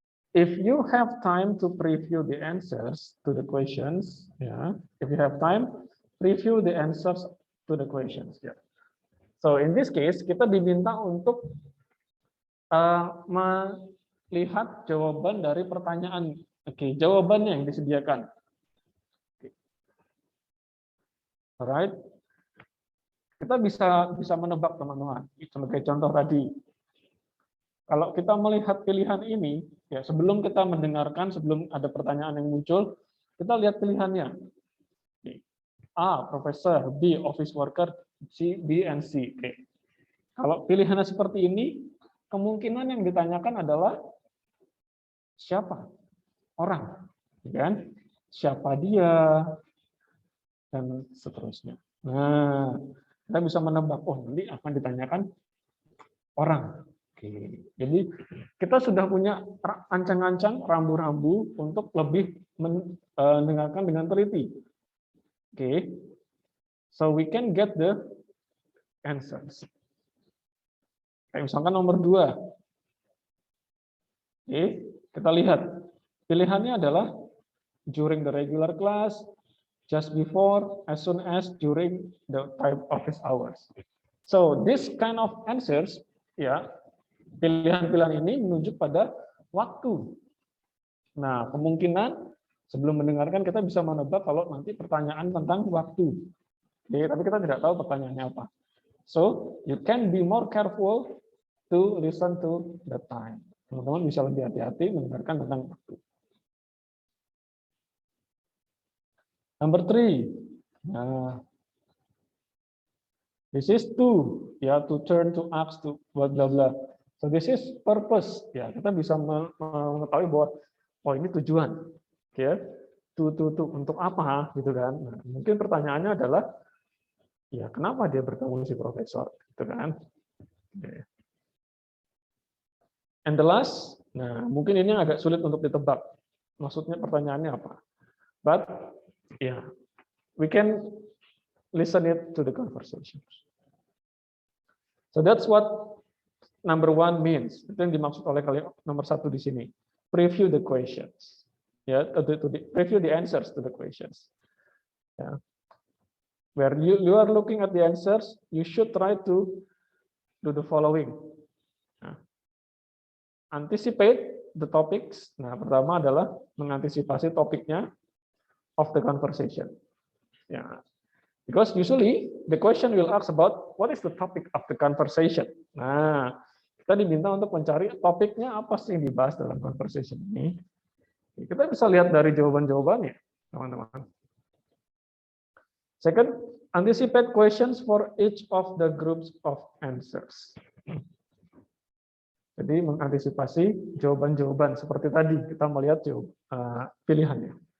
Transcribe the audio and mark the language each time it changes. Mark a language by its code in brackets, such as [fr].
[en] If you have time to preview the answers to the questions, yeah. If you have time, preview the answers to the questions. Yeah. So in this case, [id] kita diminta untuk melihat jawaban dari pertanyaan. Oke, jawabannya yang disediakan. Alright. Kita bisa menebak, teman-teman. Sebagai contoh tadi, kalau kita melihat pilihan ini, ya sebelum kita mendengarkan, sebelum ada pertanyaan yang muncul, kita lihat pilihannya. [en] A, profesor, B, office worker, C, B, and C. Oke. [id] Kalau pilihannya seperti ini, kemungkinan yang ditanyakan adalah siapa? Orang. Kan? Siapa dia? Dan seterusnya. Nah, kita bisa menebak, oh nanti akan ditanyakan orang. Oke, jadi kita sudah punya ancang-ancang, rambu-rambu untuk lebih mendengarkan dengan teliti. [en] Oke, so we can get the answers. [id] Kayak misalkan nomor 2. [en] Oke, [id] kita lihat. Pilihannya adalah [en] during the regular class, just before, as soon as, during the time office hours. So this kind of answers, [id] ya, pilihan-pilihan ini menunjuk pada waktu. Nah, kemungkinan sebelum mendengarkan kita bisa menebak kalau nanti pertanyaan tentang waktu. Oke, tapi kita tidak tahu pertanyaannya apa. [en] So, you can be more careful to listen to the time. [id] Teman-teman bisa lebih hati-hati mendengarkan tentang waktu. [en] Number 3. Nah, this is to, ya, to turn, to ask, to blah blah blah. So this is purpose. [id] Ya, kita bisa mengetahui bahwa oh ini tujuan. Oke. To untuk apa gitu kan. Nah, mungkin pertanyaannya adalah ya kenapa dia bertemu si profesor gitu kan. Okay. [en] And the last, [id] nah mungkin ini agak sulit untuk ditebak. Maksudnya pertanyaannya apa? [en] But yeah, we can listen it to the conversation. So that's what number 1 means. [id] Itu yang dimaksud oleh kalian nomor 1 di sini. [en] Preview the questions. Ya, preview the answers to the questions. Ya. Where you are looking at the answers, you should try to do the following. Nah, anticipate the topics. [id] Nah, pertama adalah mengantisipasi topiknya [en] of the conversation. [id] Ya. [en] Because usually the question will ask about what is the topic of the conversation. [id] Nah, kita diminta untuk mencari topiknya apa sih yang dibahas dalam conversation ini. Kita bisa lihat dari jawaban-jawabannya, teman-teman. [en] Second, anticipate questions for each of the groups of answers. [id] Jadi mengantisipasi jawaban-jawaban seperti tadi kita melihat pilihannya.